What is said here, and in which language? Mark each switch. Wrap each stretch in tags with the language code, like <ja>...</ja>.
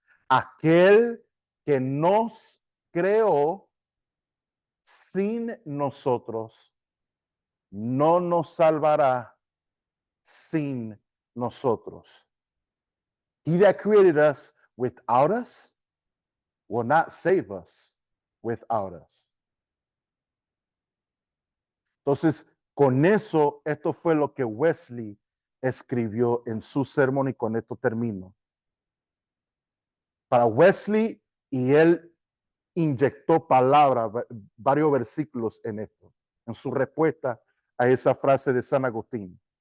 <es>Aquel que nos creó sin nosotros, no nos salvará sin nosotros.</es> <en>He that created us without us will not save us without us.</en> <es>Entonces, con eso, esto fue lo que Wesley escribió en su sermón y con esto termino. Para Wesley, y él inyectó palabras, varios versículos en esto, en su respuesta a esa frase de San Agustín.</es>